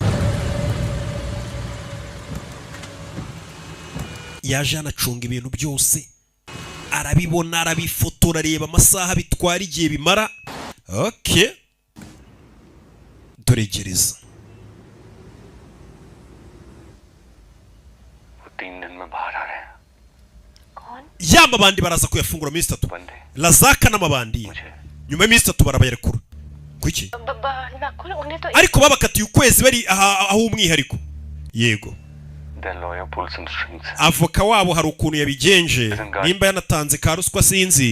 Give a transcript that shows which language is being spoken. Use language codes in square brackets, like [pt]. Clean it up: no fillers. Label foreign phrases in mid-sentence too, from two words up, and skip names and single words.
[rw] Yaje anacunga ibintu byose arabibona arabifotora areba amasaha bitwara igihe bimara. Okay, dore gereza. [hi] 3 दिन में बाहर आ रहे हैं. कौन? [rw] Y'amabandi baraza kuyafungura minsi 3. Lazaka n'amabandi nyuma y'iminsi 3 barabayerekura. Kuki? Ariko babakatiye ukwezi bari aho umwihariko. Yego. Avoka wabo hari ukuntu yabigenje nimba yanatanze ka ruswa sinzi.